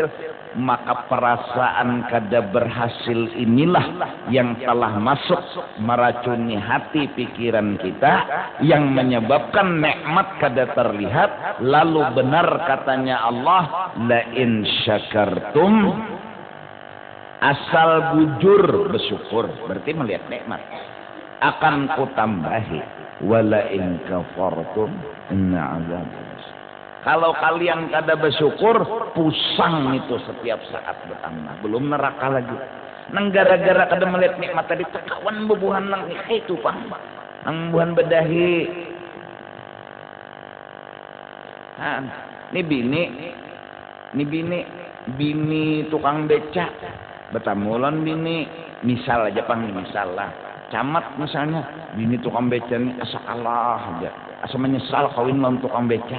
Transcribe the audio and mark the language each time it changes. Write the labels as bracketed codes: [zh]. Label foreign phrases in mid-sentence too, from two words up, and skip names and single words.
[bjn] Maka perasaan kada berhasil inilah yang telah masuk meracuni hati pikiran kita, yang menyebabkan nikmat kada terlihat. Lalu benar katanya Allah, [ar] لئن شكرتم, [bjn] asal bujur bersyukur, berarti melihat nikmat, akan kutambahi, [ar] ولئن كفرتم إن عذاب. [bjn] Kalau kalian kada bersyukur, pusang itu setiap saat bertambah, belum neraka lagi. Nang gara-gara kada melihat nikmat tadi, tekawan bebuhan nang itu pang, nang buhan bedahi. Ini bini tukang becak, betamulan bini, misal aja pang, misal lah, camat misalnya, bini tukang becak ini asa kalah aja, asa menyesal kawin lawan tukang becak.